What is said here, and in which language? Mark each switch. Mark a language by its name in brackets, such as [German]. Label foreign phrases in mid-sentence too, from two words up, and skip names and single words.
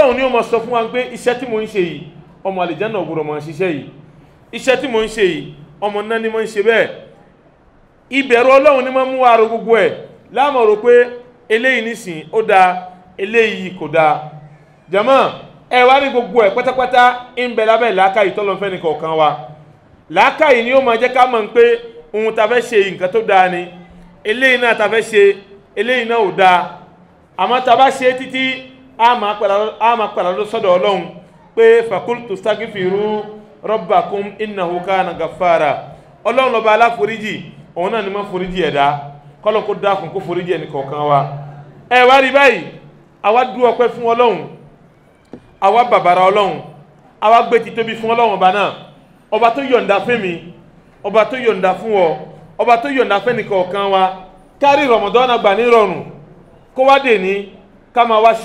[Yoruba] ni ó máa sọ fún wa pé iṣẹ́ tí mo ń ṣe yìí ọmọ àlìjánnà ò gbọdọ̀ máa ṣiṣẹ́ yìí iṣẹ́ tí mo ń ṣe yìí ọmọ náà ni mo ń ṣe bẹ́ẹ̀ ìbẹ̀rù ọlọ́run ni máa mú wa ro gbogbo ẹ̀ láàmú rò pé eléyìí nísìn ó dáa eléyìí kò dáa jàmá ẹ wá rí gbogbo ẹ̀ pátápátá ń bẹ lábẹ́ làákàyè tọ́lọ́fẹ́ ní kọ̀ọ̀kan wa làákàyè ni ó máa jẹ́ ká mọ̀ pé ohun ta fẹ́ ṣe nǹkan tó dáa ni eléyìí náà ta fẹ́ ṣe eléyìí náà ò dáa àmọ́ ta bá ṣe títí a máa padà lọ sọ́dọ̀ ọlọ́run pé [Arabic] فقلت استغفروا ربكم إنه كان غفارا [Yoruba] ọlọ́run lọ́ba aláforíjì òun náà ni máa foríjì ẹ̀dá kọ́lọ̀ kó dákun kó foríjì ẹnì kọ̀ọ̀kan wa ẹ wá rí báyìí àwa dú ọpẹ́ fún ọlọ́run àwa bàbàrà ọlọ́run àwa gbé títóbi fún ọlọ́run ọba náà ọba tó yọ̀ǹda fún mi ọba tó yọ̀ǹda fún ọ ọba tó yọ̀ǹda fún ẹnì kọ̀ọ̀kan wa kárí Ramadan àgbà ní rọrùn kó wá dè ní ká máa wá